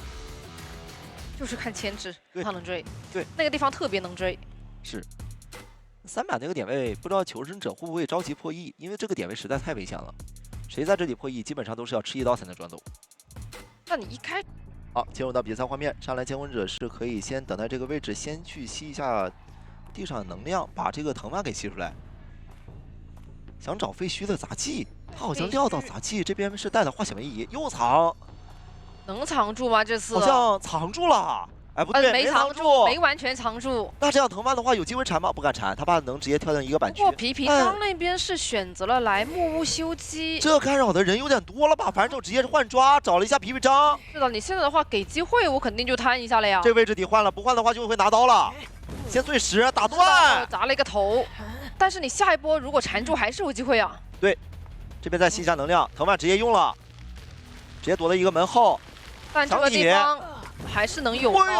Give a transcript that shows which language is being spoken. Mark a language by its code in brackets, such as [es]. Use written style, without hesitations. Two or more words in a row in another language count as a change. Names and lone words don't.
[zh] 就是看牽制，他能追。對，那個地方特別能追。是。3板那個點位，不知道求生者會不會着急破譯，因為這個點位實在太危險了。誰在這裡破譯，基本上都是要吃一刀才能轉走。那你一開，好，進入到比賽畫面，上來監魂者是可以先等待這個位置，先去吸一下地上的能量把这个藤蔓给吸出来，想找废墟的杂技，他好像料到杂技这边是带了化显微仪，又藏，能藏住吗？这次好像藏住了。哎，不对，没藏住，没完全藏住。那这样藤蔓的话有机会缠吗？不敢缠，他怕能直接跳进一个板区。不过皮皮刚那邊是選擇了來木屋修機，這干擾的人有點多了吧？反正就直接換抓，找了一下皮皮章。是的，你現在的話給機會，我肯定就攤一下了呀。這位置得換了，不換的話就會拿刀了。先碎石打斷，砸了一個頭。但是你下一波如果纏住還是有機會啊。對，這邊再吸一下能量，藤蔓直接用了，直接躲了一個門後。但這個地方。還是能有刀啊！